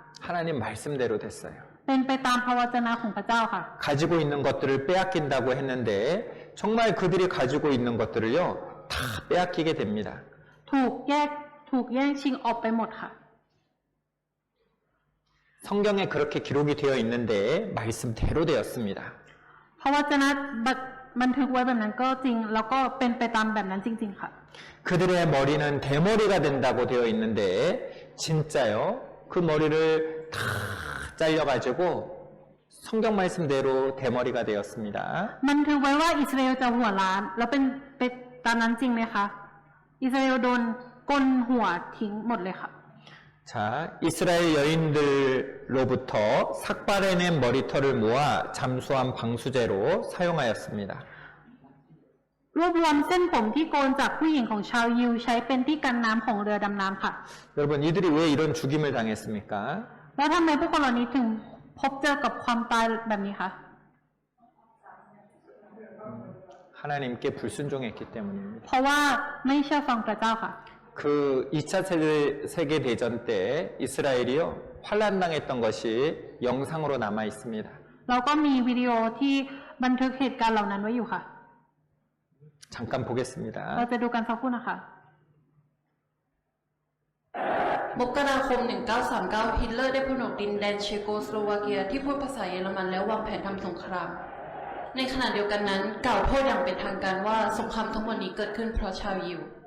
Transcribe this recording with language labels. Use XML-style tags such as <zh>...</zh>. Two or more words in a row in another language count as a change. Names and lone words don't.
<ko>하나님 말씀대로 됐어요.</ko> <th>เป็นไปตามพระวจนะของพระเจ้าค่ะ</th> <ko>가지고 있는 것들을 빼앗긴다고 했는데 정말 그들이 가지고 있는 것들을요, 다 빼앗기게 됩니다.</ko> <th>ถูกแย่งชิงออกไปหมดค่ะ</th> <ko>성경에 그렇게 기록이 되어 있는데 말씀대로 되었습니다.</ko> <th>พระวจนะบันทึกไว้แบบนั้นก็จริง แล้วก็เป็นไปตามแบบนั้นจริงๆค่ะ</th> <ko>그들의 머리는 대머리가 된다고 되어 있는데 진짜요? 그 머리를 다 잘려가지고 성경 말씀대로 대머리가 되었습니다.</ko> <th>บันทึกไว้ว่าอิสราเอลจะหัวล้านแล้วเป็นไปตามนั้นจริงไหมคะอิสราเอลโดนกลหัวทิ้งหมดเลยค่ะ</th> <ko>자, 이스라엘 여인들로부터 삭발해낸 머리털을 모아 잠수함 방수제로 사용하였습니다.</ko> <th>รวบรวมเส้นผมที่โกนจากผู้หญิงของชาวยิวใช้เป็นที่กันน้ำของเรือดำน้ำค่ะ</th> <ko>여러분, 이들이 왜 이런 죽임을 당했습니까?</ko> <th>แล้วทำไมพวกคนเหล่านี้ถึงพบเจอกับความตายแบบนี้คะ</th> <ko>하나님께 불순종했기 때문입니다.</ko> <th>เพราะว่าไม่เชื่อฟังพระเจ้าค่ะ</th> <ko>그 2차 세계대전 때 이스라엘이요, 환란당했던 것이 영상으로 남아 있습니다.</ko> <th>เราก็มีวิดีโอที่บันทึกเหตุการณ์เหล่านั้นไว้อยู่ค่ะ</th> <ko>잠깐 보겠습니다.</ko> <th>เราจะดูกันสักครู่นะคะ มกราคม 1939 ฮิตเลอร์ได้ผนวกดินแดนเชโกสโลวาเกียที่พูดภาษาเยอรมันแล้ววางแผนทำสงคราม ในขณะเดียวกันนั้นกล่าวโทษอย่างเป็นทางการว่าสงครามทั้งหมดนี้เกิดขึ้นเพราะชาวยิว</th>